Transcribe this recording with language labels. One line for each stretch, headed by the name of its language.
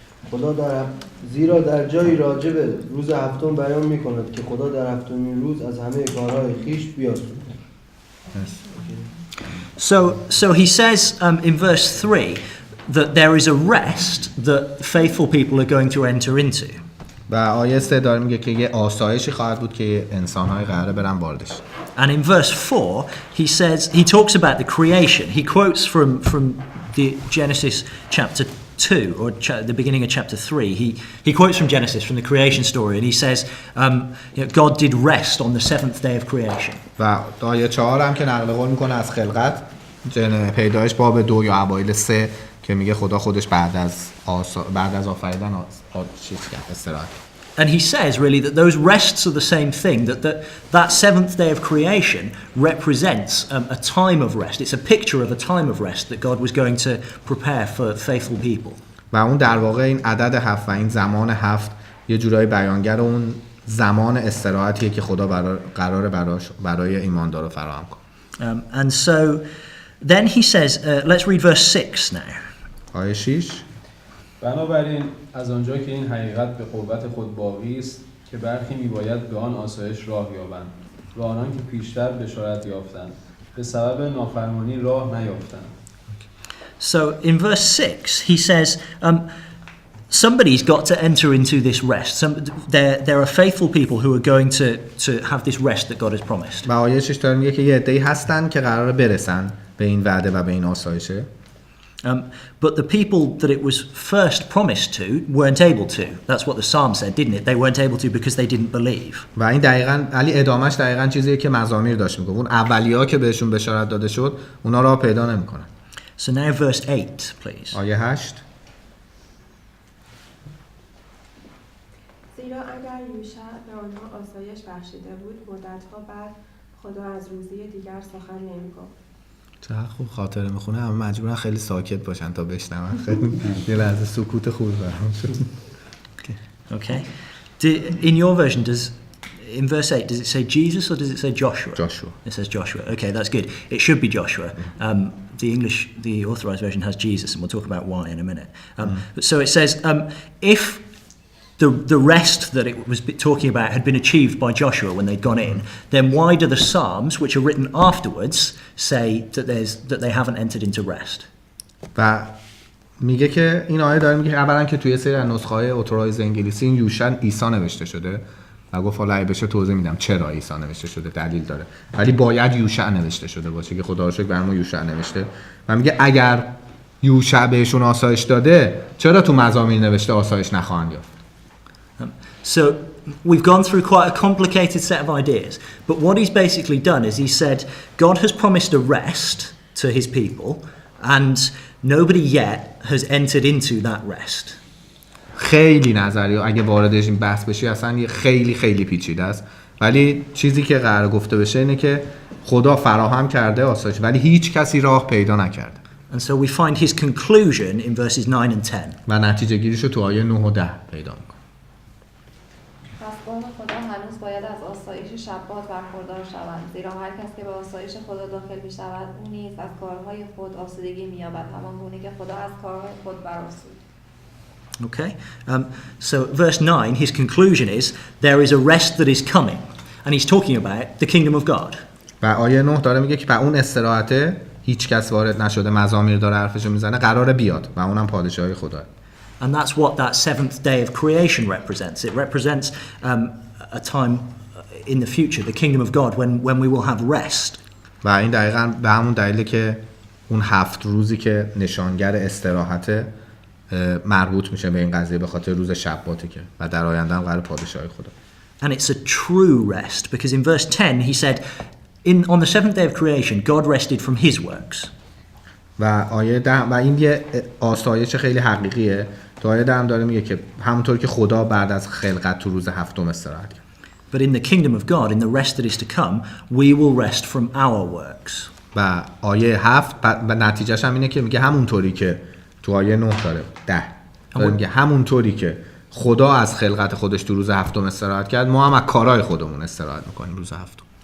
Persian: خدا زیرا در جایی راجع به روز هفتم بیان می‌کند که خدا در هفتمین روز از همه کارهای خویش بیاسود.
English: So he says in verse 3 that there is a rest that faithful people are going to enter into.
Persian: و آیه 3 داره میگه که یه آسایشی خواهد بود که انسان‌های قراره برن واردش.
English: And in verse 4 he says he talks about the creation. He quotes from the Genesis chapter 2 or the beginning of chapter 3. He quotes from Genesis from the creation story and he says God did rest on the seventh day of creation.
Persian: و آیه 4 هم که نقل قول میکنه از خلقت پیدایش باب 2 یا اوایل 3 که میگه خدا خودش بعد از آفریدن چیز کرد استراحت.
English: And he says really that those rests are the same thing, that seventh day of creation represents a time of rest. It's a picture of a time of rest that God was going to prepare for faithful people.
Persian: و اون در واقع این عدد 7 و این زمان 7 یه جورایی بیانگر اون زمان استراحتیه که خدا قراره برای ایماندارا فراهم کنه.
English: And so then he says, let's read verse 6 now.
Persian: آیه 6. بنابراین از آنجا که این حقیقت به قوت خود باقی است که برخی میباید به آن آسایش راه یابند و آنان که پیشتر بشارت یافتند به سبب نافرمانی راه نیافتند.
English: So in verse 6 he says somebody's got to enter into this rest. There are faithful people who are going to have this rest that God has promised.
Persian: و آیه 6 داره میگه که یه عده‌ای هستن که قراره برسن به این وعده و به این آسایشه.
English: But the people that it was first promised to weren't able to. That's what the psalm said, didn't it? They weren't able to because they didn't believe.
Persian: و این دقیقاً علی ادامهش دقیقاً چیزیه که مزامیر داشت میگه. اون اولیه‌ها که بهشون بشارت داده شد، اونا راه پیدا نمی‌کنن.
English: So now verse 8, please.
Persian: آیه 8. زیرا اگر یوشع به آنها آسایش بخشیده بود، مدت‌ها بعد خدا از روزی دیگر سخن نمی‌گفت. چه خوب خاطره میخونه، همه مجبورن خیلی ساکت باشن تا بشنون. خیلی یه لحظه سکوت خوب برام شد.
English: Okay. In your version, in verse 8, does it say Jesus or does it say Joshua? Joshua. It says Joshua. Okay, that's good. It should be Joshua. The authorized version has Jesus, and we'll talk about why in a minute. So it says, if the rest that it was talking about had been achieved by Joshua when they'd gone in, then why do the Psalms, which are written afterwards, say that they haven't entered into rest?
Persian: و میگه که این آیه داره میگه اولا که توی سری از نسخه‌های اتورایز انگلیسی این یوشع عیسی نوشته شده و گفت حالا اگه بشه توضیح میدم چرا عیسی نوشته شده، دلیل داره، ولی باید یوشع نوشته شده باشه که خدا رو شکر برام یوشع نوشته. و میگه اگر یوشع بهشون آسایش داده، چرا تو مزامیر نوشته آسایش نخواهند یافت؟
English: So we've gone through quite a complicated set of ideas, but what he's basically done is he said God has promised a rest to his people and nobody yet has entered into that rest.
Persian: خیلی نظریه اگه واردش این بحث بشی اصلا یه خیلی پیچیده است، ولی چیزی که قرار گفته بشه اینه که خدا فراهم کرده آسایش، ولی هیچ کسی راه پیدا نکرده.
English: And so we find his conclusion in verses 9 and 10.
Persian: و نتیجه گیریشو تو آیه 9 و 10 پیدا می‌کنه. پس قوم خدا هنوز باید از آسایش شبات برخوردار شوند، زیرا هر کس که به آسایش خدا داخل می‌شود او نیز از کارهای خود آسودگی می‌یابد، همان گونه که خدا از کارهای خود برآسود.
English: Okay, so verse 9, his conclusion is there is a rest that is coming, and he's talking about the kingdom of God.
Persian: و آیه 9 داره میگه که به اون استراحته هیچ کس وارد نشده، مزامیر داره حرفشو میزنه، قراره بیاد و اونم پادشاهی خداه.
English: And that's what that seventh day of creation represents. It represents a time in the future, the kingdom of God, when we will have rest.
Persian: و این دقیقاً به همون دلیله که اون 7 روزی که نشانگر استراحت مربوط میشه به این قضیه، به خاطر روز شباته که و در آینده هم قرار پادشاهی خدا.
English: And it's a true rest because in verse 10 he said on the seventh day of creation God rested from his works.
Persian: و آیه 10 و این یه آسایش خیلی حقیقیه. تو آیه 10 داره میگه که همونطور که خدا بعد از خلقت تو روز هفتم استراحت کرد.
English: But in the kingdom of God, in the rest that is to come, we will rest from our works.
Persian: و آیه 7 و نتیجهش هم اینه که میگه همونطوری که تو آیه 9 داره 10 داره میگه همونطوری که خدا از خلقت خودش تو روز هفتم استراحت کرد، ما هم از کارهای خودمون استراحت میکنیم روز هفتم.